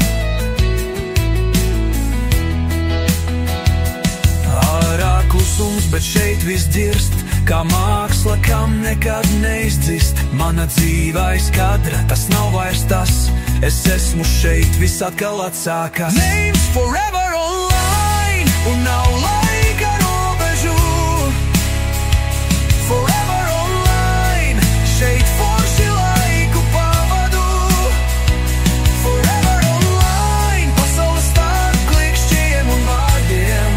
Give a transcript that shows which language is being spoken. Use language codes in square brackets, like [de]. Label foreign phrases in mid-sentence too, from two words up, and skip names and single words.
[lv] Ārā klusums, bet šeit viss dzirst, kā māksla, kam nekad neizdzist. Mana dzīvais kadra, tas nav vairs tas, es esmu šeit, viss atkal atsākas. [en] Names forever online, [lv] un nav laika robežu. [en] Forever online, [lv] šeit forši laiku pavadu. [en] Forever online, [lv] pasaule starp klikšķiem un vārdiem.